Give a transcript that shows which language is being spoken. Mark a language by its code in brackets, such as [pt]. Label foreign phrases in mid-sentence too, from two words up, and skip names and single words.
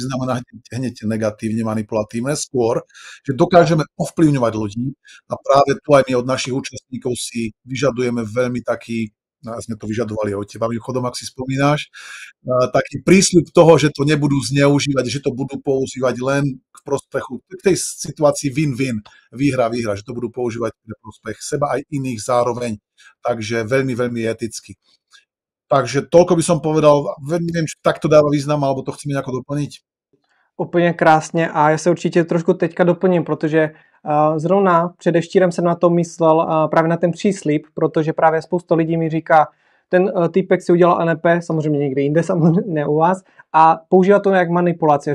[sk] znamenať hneď negatívne manipulatívne, skôr, že dokážeme ovplyvňovať ľudí a práve tu aj my od našich účastníkov si vyžadujeme veľmi taký, sme to vyžadovali od teba, mimochodom, ak si spomínáš, taký prísľub toho, že to nebudú zneužívať, že to budú používať len k prospechu, k tej situácii win-win, výhra-výhra, že to budú používať pre prospech seba aj iných zároveň, takže veľmi, veľmi eticky. Takže toľko by som povedal, neviem, či takto dáva význam, alebo to chceme nejako doplniť. [cs] Úplně krásně a já se určitě trošku teďka doplním, protože zrovna předevčírem jsem na to myslel právě na ten příslib, protože právě spousta lidí mi říká, ten týpek si udělal NLP, samozřejmě někde jinde, samozřejmě ne u vás, a používá to jak manipulaci.